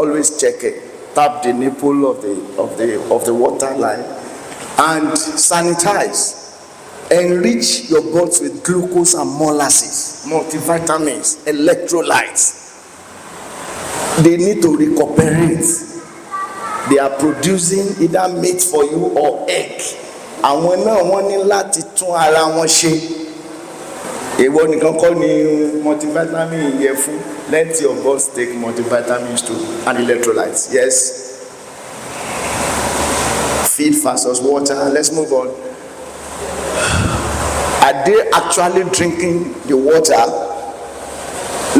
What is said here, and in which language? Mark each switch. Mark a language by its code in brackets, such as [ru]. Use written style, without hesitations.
[en] Always check it. Tap the nipple of the water line and sanitize. Enrich your boats with glucose and molasses, multivitamins, electrolytes. They need to recuperate. They are producing either meat for you or egg. [yo] Àwọn náà wọ́n ní láti tún ara wọn ṣe. Èwo nìkan kọ́ ni multivitamin yẹ fún. [en] Let your boss take multivitamins too and electrolytes. Yes. Feed versus water. Let's move on. Are they actually drinking the water?